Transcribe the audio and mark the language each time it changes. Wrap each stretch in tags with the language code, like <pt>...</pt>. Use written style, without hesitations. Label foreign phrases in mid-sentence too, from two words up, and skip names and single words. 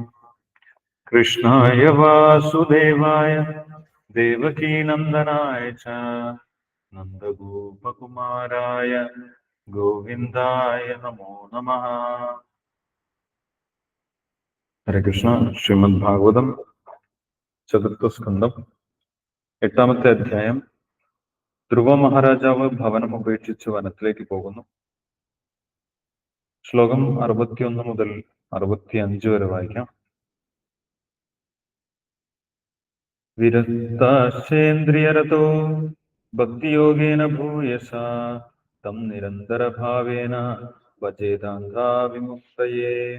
<sa>कृष्णाय वासुदेवाय देवकीनन्दनाय च नन्दगोपकुमाराय गोविन्दाय नमो नमः। हरे कृष्ण।</sa> <ml>श्रीमद् भागवतम ചതുർത്ഥസ്കന്ധം 8-ാമത്തെ അധ്യായം. ധ്രുവ മഹാരാജാവ് ഭവനം ഉപേക്ഷിച്ച് വനത്തിലേക്ക് പോകുന്നു. ശ്ലോകം 61 മുതൽ 65 വരെ വായിക്കാം.</ml> <sa>विरक्ताश्चेन्द्रियरतो भक्तियोगेन भूयसा तं निरन्तरभावेन भजेताद्धाविमुक्तये.</sa>